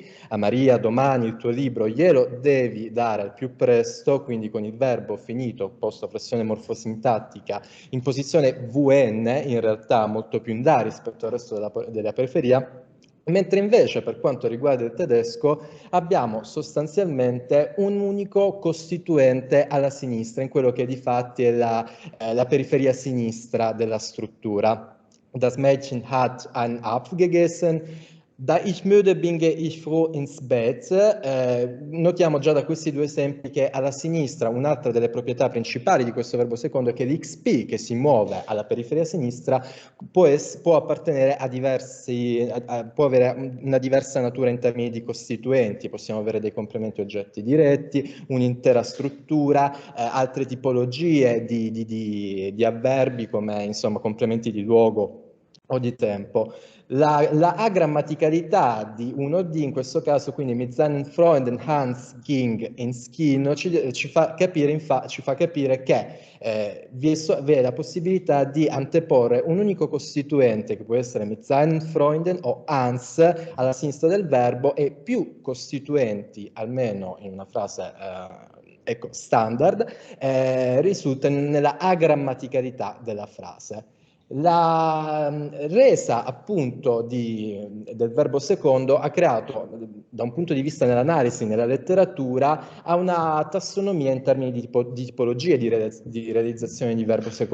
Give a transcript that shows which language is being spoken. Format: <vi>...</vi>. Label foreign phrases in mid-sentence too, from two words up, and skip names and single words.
<it>A Maria, domani il tuo libro glielo devi dare al più presto, quindi con il verbo finito, posto a flessione morfosintattica, in posizione VN, in realtà molto più in là rispetto al resto della periferia. Mentre invece per quanto riguarda il tedesco abbiamo sostanzialmente un unico costituente alla sinistra, in quello che di fatti è la periferia sinistra della struttura.</it> <de>Das Mädchen hat ein Apfel gegessen. Da ich müde bin, gehe ich froh ins Bett.</de> <it>Notiamo già da questi due esempi che alla sinistra un'altra delle proprietà principali di questo verbo secondo è che l'XP che si muove alla periferia sinistra può appartenere può avere una diversa natura in termini di costituenti. Possiamo avere dei complementi oggetti diretti, un'intera struttura, altre tipologie di avverbi come insomma complementi di luogo o di tempo. La agrammaticalità di 1D in questo caso, quindi</it> <de>mit seinen Freunden Hans ging ins Kino,</de> <it>ci fa capire che vi è la possibilità di anteporre un unico costituente che può essere</it> <de>mit seinen Freunden</de> <it>o Hans alla sinistra del verbo e più costituenti, almeno in una frase ecco, standard, risultano nella agrammaticalità della frase. La resa appunto del verbo secondo ha creato, da un punto di vista dell'analisi nella letteratura, a una tassonomia in termini di tipologie di realizzazione di verbo secondo.</it>